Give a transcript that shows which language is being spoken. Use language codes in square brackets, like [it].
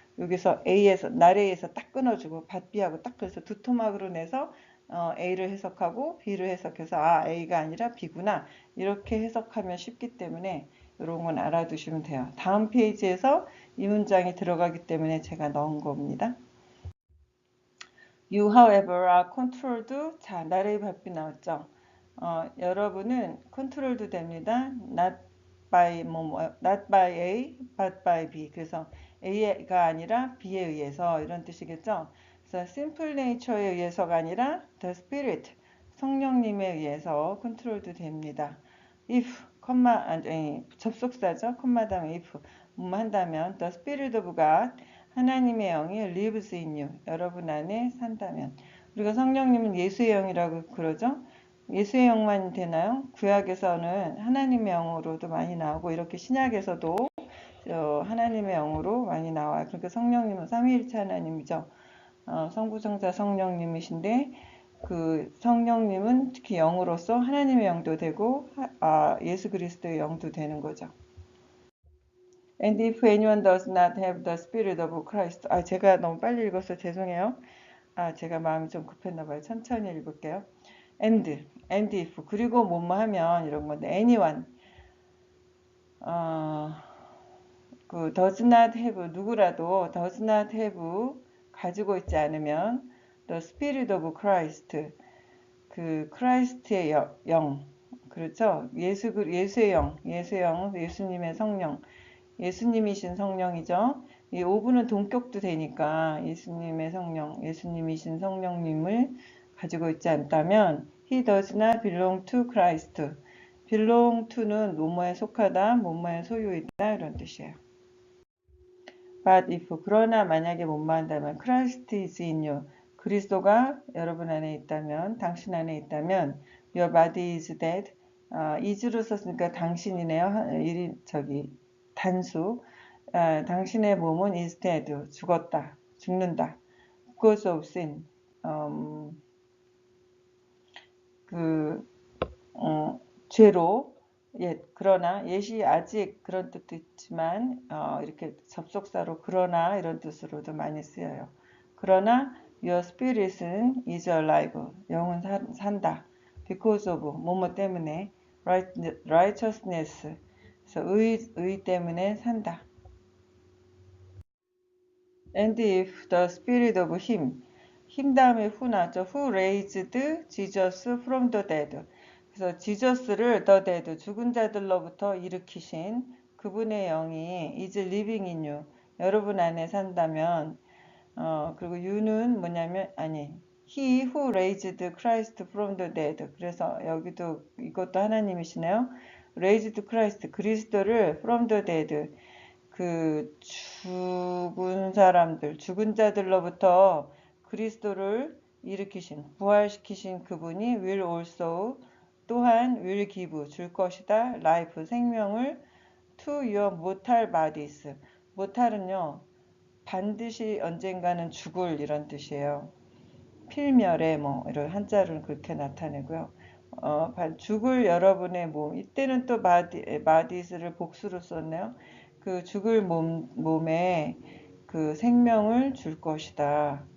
[ko] 여기서 나레이에서 딱 끊어주고 바삐하고 딱 그래서 두 토막으로 내서 A를 해석하고 B를 해석해서 A가 아니라 B구나 이렇게 해석하면 쉽기 때문에 이런 건 알아두시면 돼요. 다음 페이지에서 이 문장이 들어가기 때문에 제가 넣은 겁니다. [en] You, however, are controlled. [ko] 자, 나레이 바삐 나왔죠? 여러분은 controlled 됩니다. [en] Not by A, but by B. [ko] 그래서 A가 아니라 B에 의해서 이런 뜻이겠죠? 그래서 simple nature에 의해서가 아니라 the spirit, 성령님에 의해서 controlled 됩니다. If, 접속사죠? 콤마 다음에 if, 한다면 [en] the spirit of God, [ko] 하나님의 영이 [en] lives in you, [ko] 여러분 안에 산다면. 우리가 성령님은 예수의 영이라고 그러죠? 예수의 영만 되나요? 구약에서는 하나님의 영으로도 많이 나오고 이렇게 신약에서도 하나님의 영으로 많이 나와요. 그러니까 성령님은 삼위일체 하나님이죠. 성부성자 성령님이신데 그 성령님은 특히 영으로서 하나님의 영도 되고 예수 그리스도의 영도 되는 거죠. [en] And if anyone does not have the spirit of Christ. [ko] 제가 너무 빨리 읽어서 죄송해요. 제가 마음이 좀 급했나 봐요. 천천히 읽을게요. and if 그리고 뭐뭐 하면 이런 건데 anyone 그 [en] does not have [ko] 누구라도 does not have 가지고 있지 않으면 [en] the spirit of Christ [ko] 그 크라이스트의 영 그렇죠? 예수의 영 예수님의 성령 예수님이신 성령이죠. 이 오분은 동격도 되니까 예수님의 성령 예수님이신 성령님을 가지고 있지 않다면 [en] he does not belong to Christ. [ko] belong to는 뭐뭐에 속하다, 뭐뭐의 소유이다 이런 뜻이에요. [en] But if [ko] 그러나 만약에 뭐뭐 한다면 [en] Christ is in you. [ko] 그리스도가 여러분 안에 있다면, 당신 안에 있다면 [en] your body is dead. [ko] is로 썼으니까 당신이네요. 단수. 당신의 몸은 instead 죽었다, 죽는다. [en] because of sin. [ko] 그 죄로 그러나 예시 아직 그런 뜻도 있지만 이렇게 접속사로 그러나 이런 뜻으로도 많이 쓰여요. 그러나 your spirit은 [en] is alive. [ko] 영은 산다. [en] because of [ko] 뭐뭐 때문에 [en] righteousness. [ko] 그래서 의 때문에 산다. [en] And if the spirit of him [ko] 다음에 [en] who 나왔죠. who raised Jesus from the dead. [ko] 그래서 지저스를 the dead 죽은 자들로부터 일으키신 그분의 영이 [en] is living in you. [ko] 여러분 안에 산다면 그리고 you는 뭐냐면 [en] he who raised Christ from the dead. [ko] 그래서 여기도 이것도 하나님이시네요. raised Christ 그리스도를 from the dead 그 죽은 사람들, 죽은 자들로부터 그리스도를 일으키신, 부활시키신 그분이 [en] will also [ko] 또한 [en] will give [ko] 줄 것이다. [en] life [ko] 생명을 [en] to your mortal bodies. [ko] mortal은요 반드시 언젠가는 죽을 이런 뜻이에요. 필멸의 뭐 이런 한자로는 그렇게 나타내고요. 죽을 여러분의 몸 이때는 또 bodies를 복수로 썼네요. 그 죽을 몸에 그 생명을 줄 것이다.